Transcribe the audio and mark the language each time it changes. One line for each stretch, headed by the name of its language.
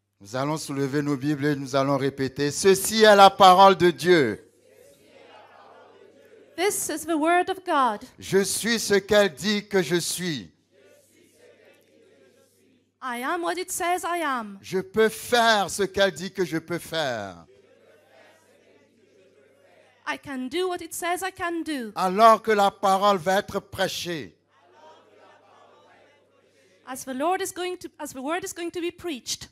French: Nous allons soulever nos Bibles et nous allons répéter. Ceci est la parole de Dieu.
English: This is the word of God.
French: Je suis ce qu'elle dit que je suis.
English: I am what it says I am.
French: Je peux faire ce qu'elle dit que je peux faire.
English: I can do what it says I can do.
French: Alors que la parole va être prêchée.
English: As the word is going to be preached,